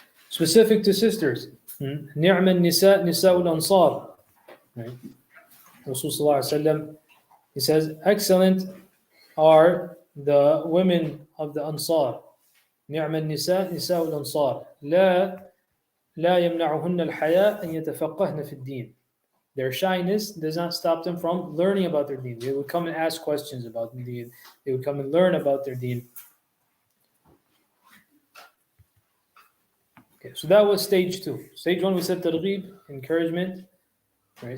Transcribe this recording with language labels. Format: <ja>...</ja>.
<en>Specific to sisters,</en> <ar>نعم النساء نساء الأنصار.</ar> <en>Right? Rasul sallallahu alaihi wasallam, he says, excellent are the women of the Ansar.</en> <ar>نعم النساء نساء الأنصار لا يمنعهن الحياء أن يتفقهن في الدين.</ar> <en>Their shyness does not stop them from learning about their deen. They would come and ask questions about the deen. They would come and learn about their deen. Okay, so that was stage 2. Stage 1 we said targhib, encouragement. Right?</en>